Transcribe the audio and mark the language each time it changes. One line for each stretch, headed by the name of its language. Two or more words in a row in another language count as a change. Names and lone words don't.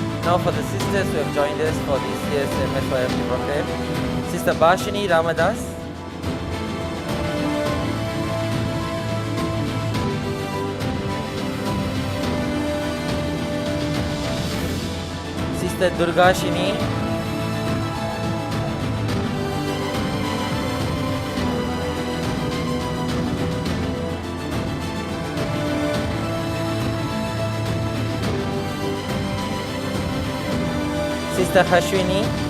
English: now for the sisters who have joined us for this year's MSYLP program. Sister Bashini Ramadas. Sister Durgashini. Sister Hashwini.